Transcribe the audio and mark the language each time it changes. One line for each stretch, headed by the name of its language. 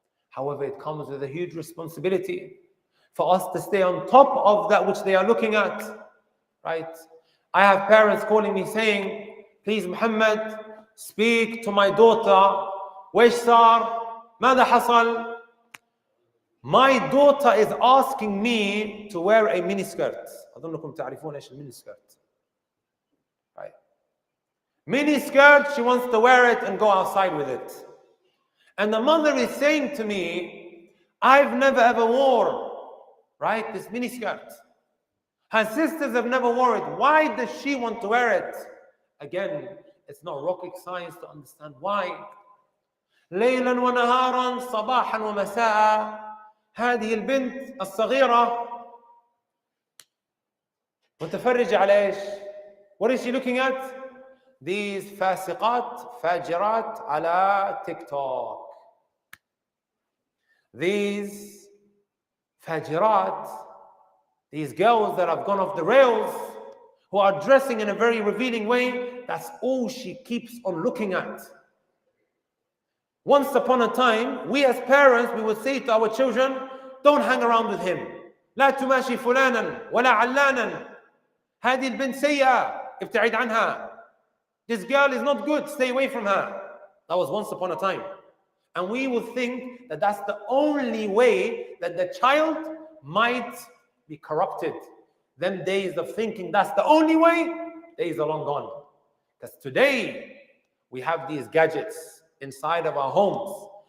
English: However, it comes with a huge responsibility for us to stay on top of that which they are looking at, right? I have parents calling me saying, please Muhammad, speak to my daughter.
Arabic: وإيش صار؟ ماذا حصل؟
English: My daughter is asking me to wear a miniskirt.
Arabic: أظنكم تعرفون إيش المينيسكيرت.
English: Right? Miniskirt, she wants to wear it and go outside with it. And the mother is saying to me, I've never ever wore, right, this miniskirt. Her sisters have never worn it. Why does she want to wear it? Again, it's not rocket science to understand why.
Arabic: ليلا ونهارا صباحا ومساء هذه البنت الصغيرة متفرجة على ايش؟
English: What is she looking at? These
Arabic: فاسقات فاجرات
English: على TikTok. These
Arabic: فاجرات
English: These girls that have gone off the rails, who are dressing in a very revealing way, that's all she keeps on looking at. Once upon a time, we as parents, we would say to our children, don't hang around with him.
Arabic: لا تماشي فلانا ولا علانا. هذه البنت سيئة ابتعد عنها.
English: This girl is not good, stay away from her. That was once upon a time. And we would think that that's the only way that the child might be corrupted. Them days of thinking that's the only way, days are long gone. Because today, we have these gadgets inside of our homes.